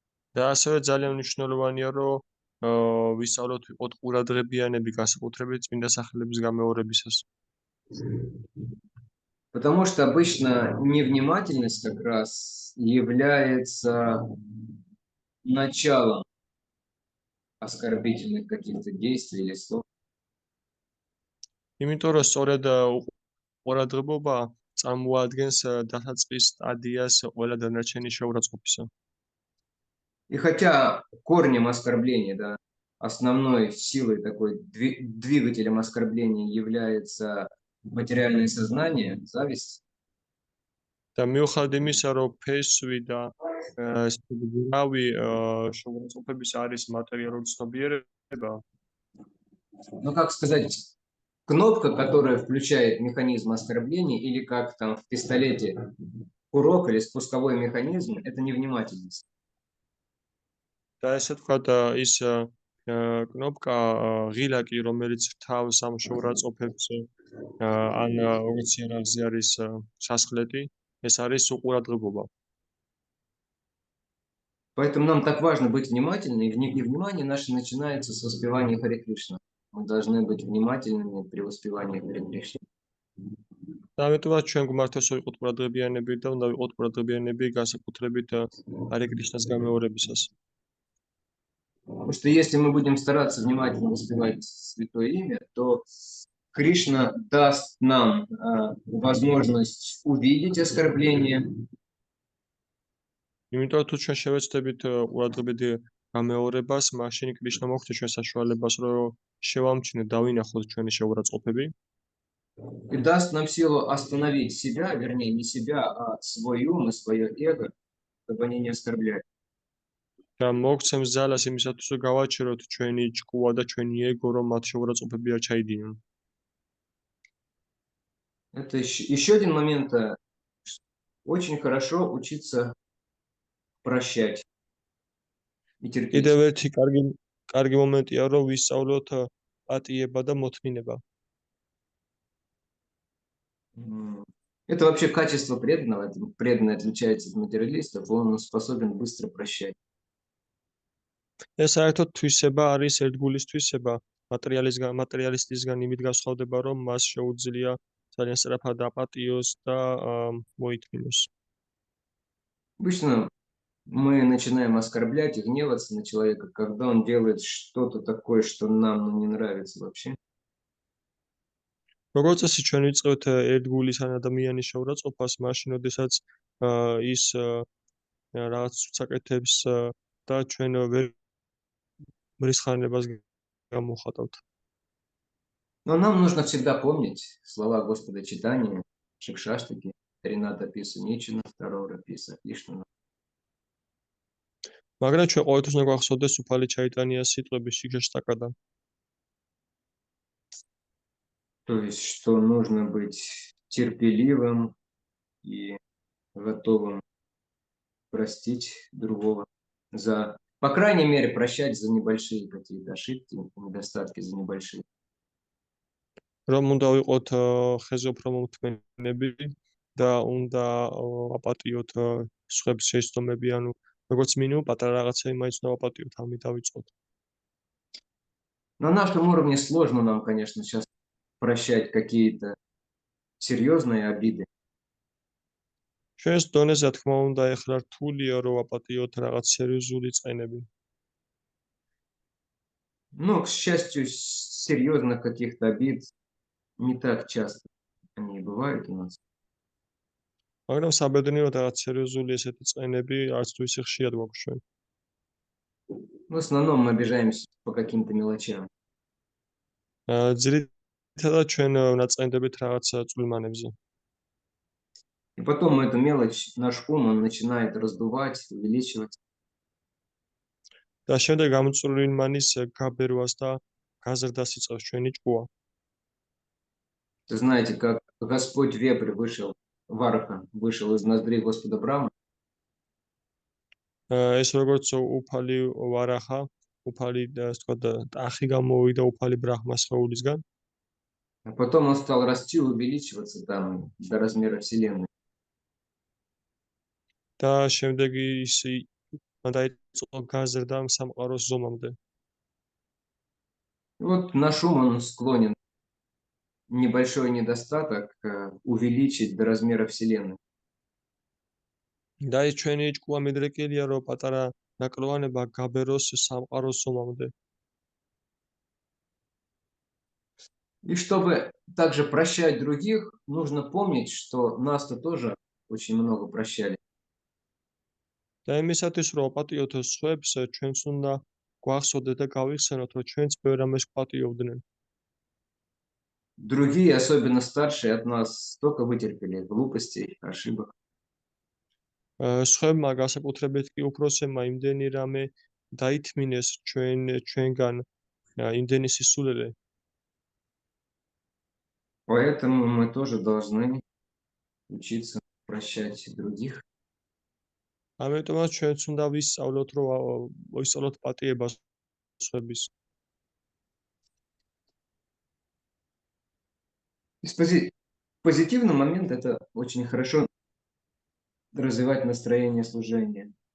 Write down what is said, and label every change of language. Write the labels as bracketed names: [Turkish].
[Georgian] და ასევე ძალიან მნიშვნელოვანია, რომ ვისწავლოთ ვიყოთ ყურადღებიანები განსაკუთრებით წმინდა სახელების გამეორებისას. [Russian] Потому что обычно невнимательность как раз является началом оскорбительных каких-то действий или слов. [Georgian] იმიტომ რომ სწორედ ყურადღებობა წარმოადგენს დასაწყის სტადიას ყველა დანარჩენი შეურაცხყოფისა. [Russian] И хотя корнем оскорбления, да, основной силой такой двигателем оскорбления является материальное сознание, зависть. [Georgian] და მიუხედავად იმისა, რომ ფესვი და გრავი შეურაცხყოფების არის მატერიალური ცნობიერება, [Russian] Ну, как сказать, кнопка, которая включает механизм оскорбления, или как там в пистолете курок или спусковой механизм, это невнимательность. [Georgian] და ესე ვთქვათ, ის კნოპკა ღილაკი, რომელიც თავს ამ შეურაცხყოფებს ან როგორც იარაღზე არის სასხლეტი, ეს არის უყურადღებობა. [Russian] Поэтому нам так важно быть внимательными, и внимание наше начинается с воспевания Харе Кришна. Мы должны быть внимательными при воспевании Харе Кришна. [Georgian] და ამიტომაც ჩვენ გვმართოს ვიყოთ ყურადღებიანები და უნდა ვიყოთ ყურადღებიანები განსაკუთრებით ჰარე კრიშნას გამეორებისას. [Russian] Потому что если мы будем стараться внимательно воспевать Святое Имя, то Кришна даст нам возможность увидеть оскорбление. [Georgian] იმიტომ რომ თუ ჩვენ შევეცდებით ყურადღებით გამეორებას, მაშინ კრიშნა მოგვცე ჩვენ საშუალებას, რომ შევამჩნიოთ, დავინახოთ ჩვენი შეურაცხყოფები. [Russian] И даст нам силу остановить себя, вернее, не себя, а свой ум и свое эго, чтобы они не оскорбляли. [Georgian] და მოგვცემს ძალას იმისათვის, რომ გავაჩეროთ ჩვენი ჭკუა და ჩვენი ეგო, რომ მათ შეურაცხყოფები არ ჩაიდინონ. [Russian] Это еще один момент. Очень хорошо учиться прощать и терпеть. [Georgian] კიდევ ერთი კარგი მომენტია, რომ ვისწავლოთ პატიება და მოთმინება. [Russian] Это вообще качество преданного. Преданный отличается от материалистов, он способен быстро прощать. [Georgian] ეს საერთოდ თვისება არის ერთგულის თვისება. მატერიალისტისგან იმით განსხვავდება, რომ მას შეუძლია ძალიან სწრაფად აპატიოს და მოითმინოს. [Russian] Обычно мы начинаем оскорблять и гневаться на человека, когда он делает что-то такое, что нам не нравится вообще. [Georgian] როგორც წესი ჩვენ ვიწყებთ ერთგულის ან ადამიანის შეურაცხყოფას, მაშინ, როდესაც ის რაღაც უცაკეთებს და ჩვენ ვერ მრისხანებას გამოვხატავთ. [Russian] Но нам нужно всегда помнить слова Господа Чайтаньи, Шикшаштаки, Рината Писа Ничина, второго Раписа Кришна. [Georgian] მაგრამ ჩვენ ყოველთვის უნდა გვახსოვდეს უფალი ჩაიტანიას სიტყვები შიქშაშტაკადან. [Russian] То есть, что нужно быть терпеливым и готовым простить другого. по крайней мере, прощать за небольшие какие-то ошибки, недостатки за небольшие. [Georgian] რომ უნდა ვიყოთ ხეზე უფრო მომთმენები და უნდა აპატიოთ სხვების შეცდომები, ანუ როგორც მინიმუმ პატარა რაღაცები მაინც უნდა ვაპატიოთ, ამით დავიწყოთ. [Russian] На нашем уровне сложно нам, конечно, сейчас прощать какие-то серьезные обиды. [Georgian] ჩვენს დონეზე, რა თქმა უნდა, ეხლა რთულია რომ ვაპატიოთ რაღაც სერიოზული წყენები. [Russian] Но, к счастью, серьезных каких-то обид не так часто они бывают у нас. [Georgian] მაგრამ საბედნიეროდ რაღაც სერიოზული ესეთი წყენები არც თუ ისე ხშირად გვაქვს ჩვენ. [Russian] В основном мы обижаемся по каким-то мелочам. [Georgian] ძირითადად ჩვენ ვნაწყენდებით რაღაც წვრილმანებზე. [Russian] И потом эту мелочь, наш ум, он начинает раздувать, увеличивать. [Georgian] და შემდეგ ამ წვრილმანის გაბერვას და გაზრდას იწევს ჩვენი ჭკუა. [Russian] Вы знаете, как Господь вепрь вышел, Вараха вышел из ноздрей Господа Брахмы, [Georgian] ეს როგორც უფალი ვარახა, უფალი ასე ვთქვათ, ტახი გამოვიდა უფალი ბრაჰმას სხეულისგან. [Russian] а потом он стал расти и увеличиваться там до размера Вселенной. [Georgian] და შემდეგ ის დაიწყო გაზრდა სამყაროს ზომამდე. [Russian] И вот наш ум, он склонен небольшой недостаток увеличить до размера Вселенной. [Georgian] და ეს ჩვენი ჭკუა მიდრეკილია, რომ პატარა ნაკლოვანება გაბეროს სამყაროს ზომამდე. [Russian] И чтобы также прощать других, нужно помнить, что нас-то тоже очень много прощали. [Georgian] და იმისათვის რომ ვაპატიოთ სხვებს, ჩვენც უნდა გვახსოვდეთ და გავიხსენოთ, რომ ჩვენც ბევრ რამეს ვპატიობდნენ. [Russian] Другие, особенно старшие от нас, столько вытерпели глупостей, ошибок. [Georgian] სხვებმა განსაკუთრებით კი უფროსებმა იმდენი რამე დაითმინეს ჩვენგან, იმდენი სისულელე. [Russian] Поэтому мы тоже должны учиться прощать других. [Georgian] ამიტომაც ჩვენც უნდა ვისწავლოთ, რომ ვისწავლოთ პატიება სხვების. [Russian] Позитивный момент – это очень хорошо развивать настроение служения.